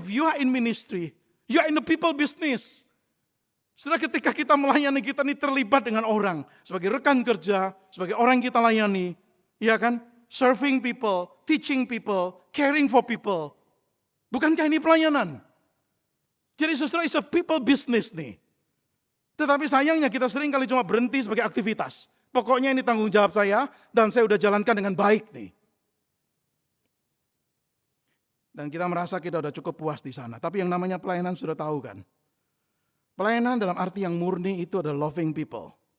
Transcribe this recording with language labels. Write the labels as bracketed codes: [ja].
[en] If you are in ministry, you are in the people business. [id] Saudara, ketika kita melayani, kita ini terlibat dengan orang. Sebagai rekan kerja, sebagai orang yang kita layani. Ya kan? [en] Serving people, teaching people, caring for people. [id] Bukankah ini pelayanan? Jadi saudara, [en] it's a people business nih. [id] Tetapi sayangnya kita sering kali cuma berhenti sebagai aktivitas. Pokoknya ini tanggung jawab saya dan saya udah jalankan dengan baik nih. Dan kita merasa kita udah cukup puas di sana. Tapi yang namanya pelayanan sudah tahu kan? Pelayanan dalam arti yang murni itu adalah [en] loving people.